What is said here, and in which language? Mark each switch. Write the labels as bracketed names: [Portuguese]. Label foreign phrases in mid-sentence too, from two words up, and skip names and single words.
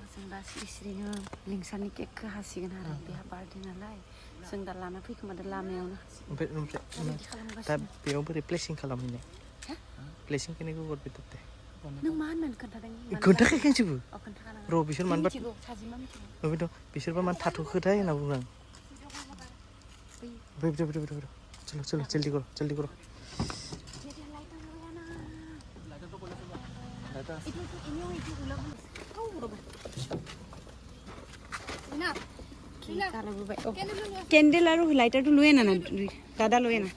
[Bodo] जों दा सिरिनो लिंसारनि केकखौ हासिगोन आरो बेहा बार्थडे नालाय जों दा लाना फैखोमादों लामायावनो ओमफ्राय दा बेयाव बोरै प्लेसिं खालामहैनो प्लेसिं खिनिखौ हरबाय दे नों मा होननानै खोन्थादों खोन्थाखायाखैजोबो खोन्थाखानाङा र' बिसोर मानोबा मिथिगौ साजिमा मिथिगौ ओमफ्रायथ' बिसोरबा मानो थाथ'खोथाय होनना बुङो आं [Hindi] चलो जल्दी करो कैंडल और लाइटर तो लुए ना दादा लुए ना